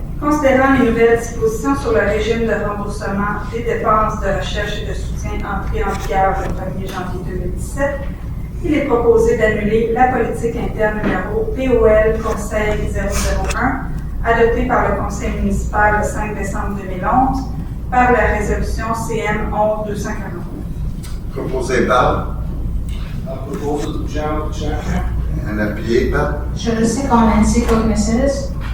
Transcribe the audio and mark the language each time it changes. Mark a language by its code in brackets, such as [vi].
[fr] Considérant les nouvelles dispositions sur le régime de remboursement des dépenses de recherche et de soutien entrées en vigueur le 1er janvier 2017, il est proposé d'annuler la politique interne numéro POL Conseil 001, adoptée par le Conseil municipal le 5 décembre 2011 par la résolution CM 11-249. Proposé par [en] I'll propose it John Champion. [fr] et appuyé par Je le sais quand Nancy Cognizant.